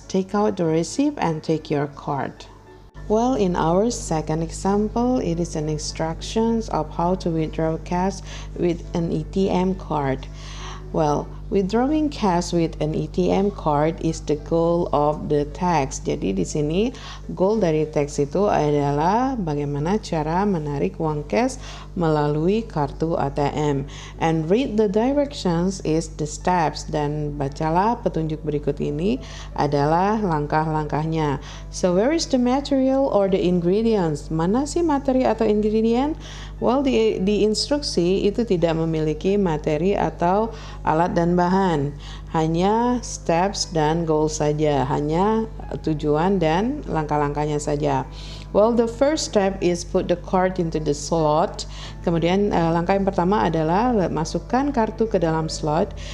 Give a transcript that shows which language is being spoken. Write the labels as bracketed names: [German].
[English] Take out the receipt and take your card. Well, in our second example, it is an instructions of how to withdraw cash with an ATM card. Well, withdrawing cash with an ATM card is the goal of the text. [Indonesian] Jadi di sini goal dari teks itu adalah bagaimana cara menarik uang cash melalui kartu ATM. [English] And read the directions is the steps, [Indonesian] dan bacalah petunjuk berikut ini adalah langkah-langkahnya. [English] So where is the material or the ingredients? [Indonesian] Mana sih materi atau ingredient? Well, di instruksi itu tidak memiliki materi atau alat dan bahan, hanya steps dan goal saja, hanya tujuan dan langkah-langkahnya saja. [English] Well, the first step is put the card into the slot. [Indonesian] Kemudian langkah yang pertama adalah masukkan kartu ke dalam slot.